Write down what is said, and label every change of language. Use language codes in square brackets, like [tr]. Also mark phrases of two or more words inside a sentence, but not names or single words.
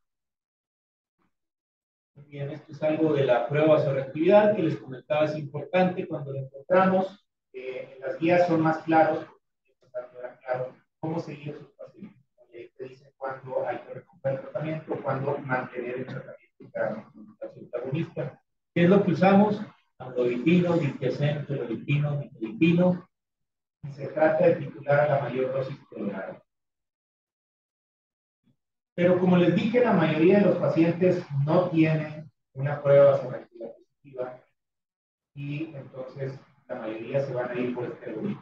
[es] Muy bien, esto es algo de la prueba de reactividad que les comentaba, es importante cuando lo encontramos. En las guías son más claros, porque era claro cómo seguir a sus pacientes. Ahí te dicen cuándo hay que recuperar el tratamiento, cuándo mantener el tratamiento para su antagonista. ¿Qué es lo que usamos? Amlodipino, diltiazem, felodipino, nifedipino. Y se trata de titular a la mayor dosis tolerable. Pero como les dije, la mayoría de los pacientes no tienen una prueba reactiva positiva, y entonces la mayoría se van a ir por este algoritmo.